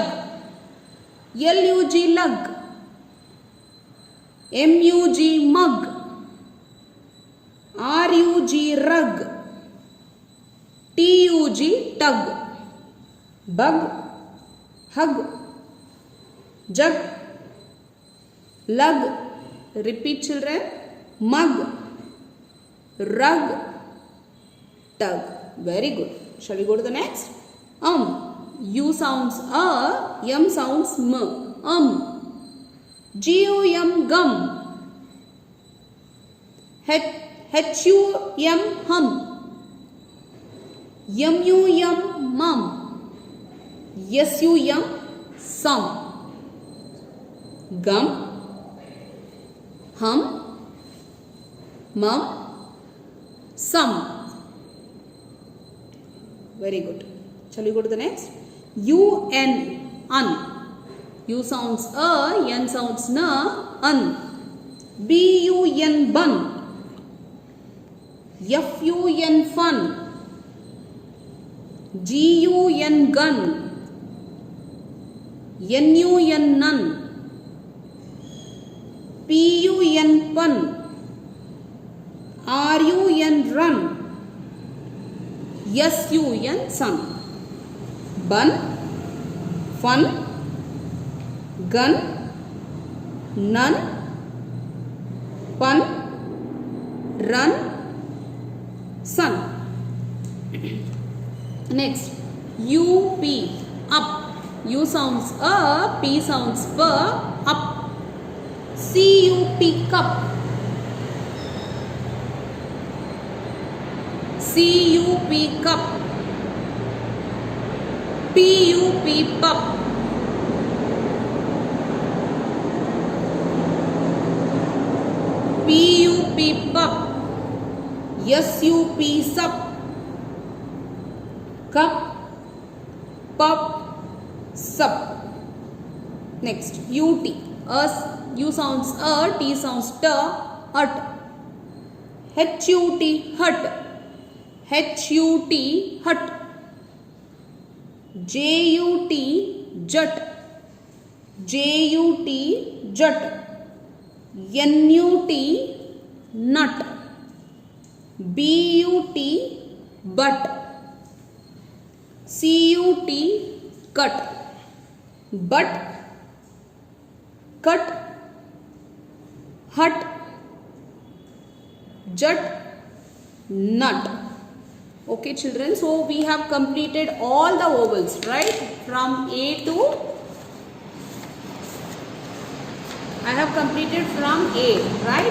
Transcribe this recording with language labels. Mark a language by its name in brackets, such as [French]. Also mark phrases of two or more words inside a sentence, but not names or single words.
[English] L-U-G, lug. M-U-G, mug. R-U-G, rug. T-U-G, tug. Bug, hug, jug, lug. Repeat children. Mug, rug, tug. Very good. Shall we go to the next? U sounds M sounds M. G-U-M, gum. H-U-M, hum. M-U-M, mum. S-U-M, sum. Gum, hum, mum, sum. Very good. Shall we go to the next? U-N, un. U sounds N sounds N, un. B-U-N, bun. F-U-N, fun. G-U-N, gun. N-U-N, nun. P-U-N, pun. R-U-N, run. S-U-N, sun. Bun, fun, gun, nun, pun, run, sun. Next, U-P, up. U sounds P sounds P, up. C-U-P, cup. C-U-P, cup. P-U-P, pup. P-U-P, pup. S-U-P, sup. Cup, pup, sup. Next, U-T. U sounds T sounds T, ut. H-U-T, hut. H-U-T, hut. J-U-T, jut. J-U-T, jut. N-U-T, nut. B-U-T, butt. C-U-T, cut. Butt, cut, hut, jut, nut. Okay children, so we have completed all the vowels, right, from A to I have completed from A, right?